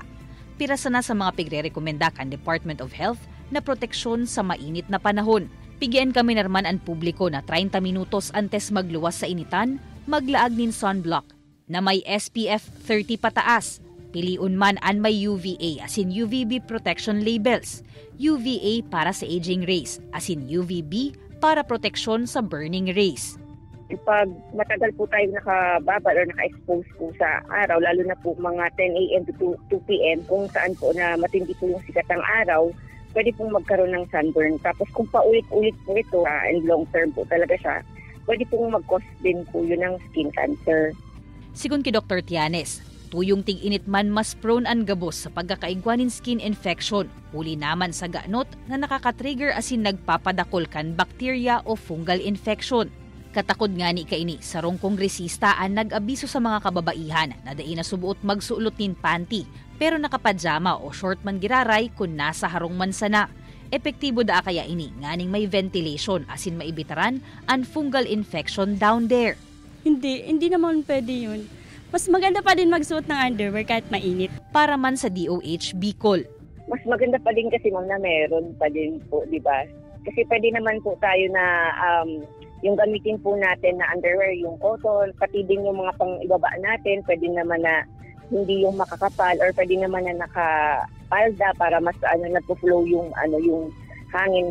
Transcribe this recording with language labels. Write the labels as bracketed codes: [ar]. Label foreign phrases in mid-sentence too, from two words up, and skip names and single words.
[bik] Pirasa na sa mga pigre-rekomenda kan Department of Health na proteksyon sa mainit na panahon. Pigyan kami narman ang publiko na 30 minutos antes magluwas sa initan, maglaag nin sunblock na may SPF 30 pataas. Piliun man an may UVA as in UVB [en] protection labels. [bik] UVA para sa [en] aging rays [bik] as in UVB para proteksyon sa [en] burning rays. [tl] Pag matagal po tayo nakababad o naka-expose po sa araw, lalo na po mga 10 a.m. to 2 p.m. kung saan po na matindi po yung sikat ng araw, pwede pong magkaroon ng sunburn. Tapos kung paulit-ulit po ito, and [en] long term [tl] po talaga siya, pwede pong mag-cause din po yun ng [en] skin cancer. [bik] Sigun ki Dr. Tianes, tuyong tig-init man mas prone ang gabos sa pagkakaigwanin [en] skin infection. [bik] Huli naman sa ganot na nakaka-trigger asin nagpapadakol kan bakterya o [en] fungal infection. [bik] Katakod nga ni kaini sarong kongresista ang nag-abiso sa mga kababaihan na dai na subuot magsuulot nin panty pero nakapadyama o short man giraray kung nasa harong man sana. Epektibo da kaya ini nganing may ventilation asin maibitaran ang [en] fungal infection down there. [tl] Hindi naman pwede yun. Mas maganda pa din magsuot ng underwear kahit mainit. [bik] Para man sa DOH Bicol. [tl] Mas maganda pa din kasi ma'am na meron pa din po, di ba? Kasi pwede naman po tayo na yung gamitin po natin na underwear, yung cotton, pati din yung mga pang-ibaba natin, pwede naman na hindi yung makakapal or pwede naman na nakapalda para mas nagpo-flow yung yung hangin.